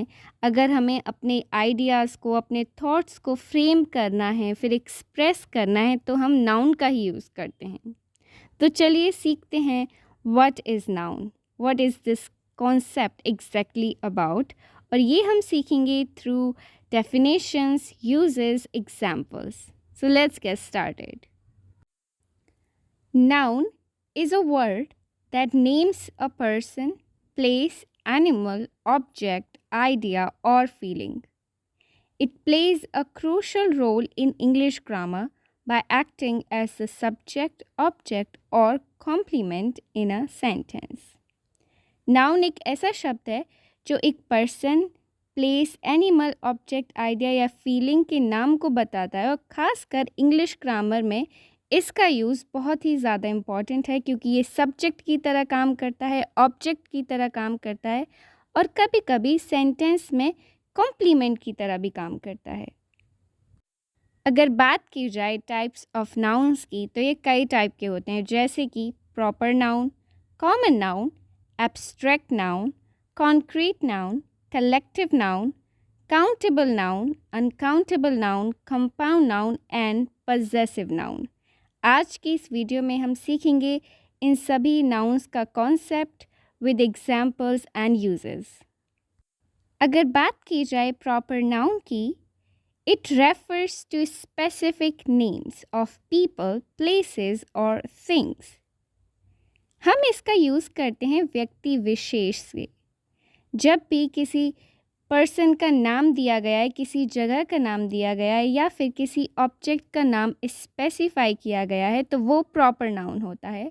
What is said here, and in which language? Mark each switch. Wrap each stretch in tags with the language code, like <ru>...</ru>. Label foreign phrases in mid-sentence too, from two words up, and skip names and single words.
<hi>अगर हमें अपने आइडियाज़ को, अपने थॉट्स को फ्रेम करना है, फिर एक्सप्रेस करना है, तो हम नाउन का ही यूज़ करते हैं। तो चलिए सीखते हैं</hi> <en>what is noun, what is this concept exactly about.</en> <hi>और ये हम सीखेंगे</hi> <en>through definitions, usages, examples. So let's get started. Noun is a word that names a person, place, animal, object, idea, or feeling. It plays a crucial role in English grammar by acting as the subject, object, or complement in a sentence.</en> <hi>Noun एक ऐसा शब्द है जो एक</hi> <en>person, place, animal, object, idea</en> <hi>या फीलिंग के नाम को बताता है। और ख़ासकर</hi> <en>English grammar</en> <hi>में इसका यूज़ बहुत ही ज़्यादा इम्पॉर्टेंट है, क्योंकि ये सब्जेक्ट की तरह काम करता है, ऑब्जेक्ट की तरह काम करता है, और कभी कभी सेंटेंस में कॉम्प्लीमेंट की तरह भी काम करता है। अगर बात की जाए</hi> <en>types of nouns</en> <hi>की, तो ये कई टाइप के होते हैं, जैसे कि</hi> <en>proper noun, common noun, abstract noun, concrete noun, collective noun, countable noun, uncountable noun, compound noun and possessive noun।</en> <hi>आज की इस वीडियो में हम सीखेंगे इन सभी नाउन्स का कॉन्सेप्ट</hi> <en>with examples and usages.</en> <hi>अगर बात की जाए प्रॉपर नाउन की,</hi> <en>it refers to specific names of people, places और things।</en> <hi>हम इसका यूज़ करते हैं व्यक्ति विशेष से। जब भी किसी पर्सन का नाम दिया गया है, किसी जगह का नाम दिया गया है, या फिर किसी ऑब्जेक्ट का नाम स्पेसिफाई किया गया है, तो वो प्रॉपर नाउन होता है।</hi>